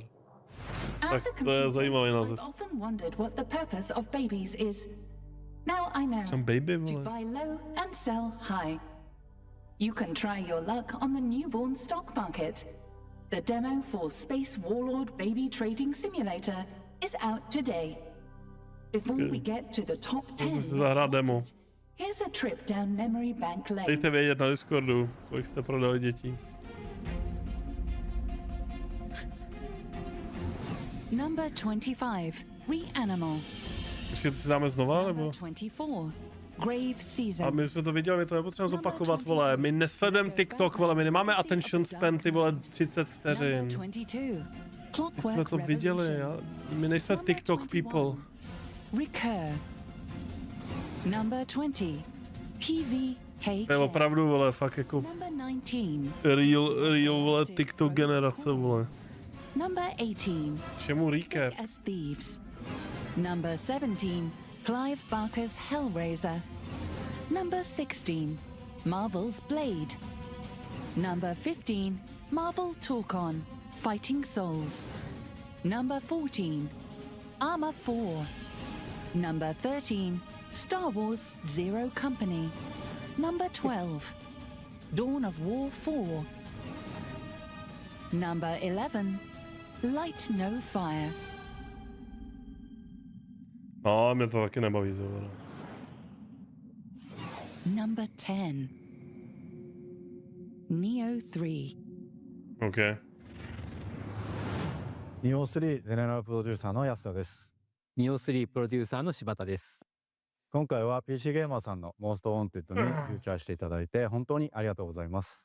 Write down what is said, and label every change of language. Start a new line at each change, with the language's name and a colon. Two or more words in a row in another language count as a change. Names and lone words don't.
English: As a
Czech: Tak to je zajímavý
English: computer,
Czech: název.
English: I've often wondered what the purpose of babies is. Now I know. Some baby,
Czech: to vole.
English: buy low and sell high. You can try your luck on the newborn stock market. The demo for Space Warlord Baby Trading Simulator is out today. Before we get to the top 10,
Czech: Můžete si zahrát demo.
English: here's a trip down memory bank lane.
Czech: Dejte vědět na Discordu, kolik jste prodali dětí.
English: Number 25, Reanimal.
Czech: Počkej, to si dáme znova, nebo?
English: 24, Grave Season.
Czech: A my jsme to viděli, my to nepotřebujeme zopakovat, vole. My nesledujeme TikTok, vole, my nemáme
English: attention span,
Czech: ty vole, 30 vteřin. Teď jsme to viděli, my nejsme
English: TikTok people. Recur. Number 20, PVK.
Czech: To je opravdu, vole, fakt jako
English: Number 19, real,
Czech: vole, TikTok generace, vole.
English: Number 18,
Czech: Čemu recap?
English: As Thieves. Number 17, Clive Barker's Hellraiser. Number 16, Marvel's Blade. Number 15, Marvel Talk-On, Fighting Souls. Number 14, Armor 4. Number 13, Star Wars Zero Company. Number 12, Dawn of War 4. Number 11, Light No Fire.
Czech: No, mě to taky nebaví, zrovna.
English: Number 10, Neo 3. OK.
Japanese: ニオ3ゼネラルプロデューサーの安田です。ニオ3プロデューサーの柴田です。今回は PC ゲーマーさんのモンストウォンテッドにフューチャーしていただいて本当にありがとうございます。